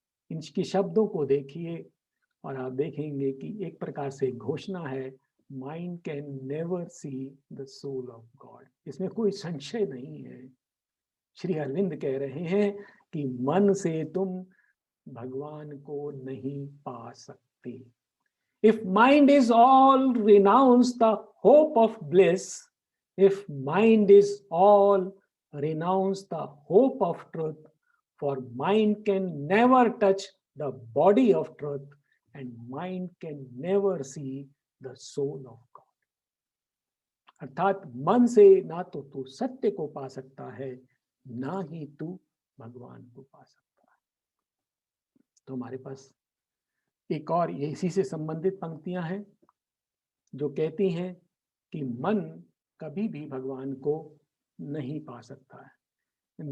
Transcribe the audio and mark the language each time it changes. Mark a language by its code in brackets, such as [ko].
[hi] इनके शब्दों को देखिए और आप देखेंगे कि एक प्रकार से घोषणा है, [en] Mind can never see the soul of God. [hi] इसमें कोई संशय नहीं है। श्री अरविंद कह रहे हैं कि मन से तुम भगवान को नहीं पा सकते। [en] If mind is all, renounce the hope of bliss. If mind is all, renounce the hope of truth. For mind can never touch the body of truth, and mind can never see the soul of God. [hi] अर्थात मन से ना तो तू सत्य को पा सकता है, ना ही तू भगवान को पा सकता है। तो हमारे पास एक और ये इसी से संबंधित पंक्तियां हैं जो कहती हैं कि मन कभी भी भगवान को नहीं पा सकता है।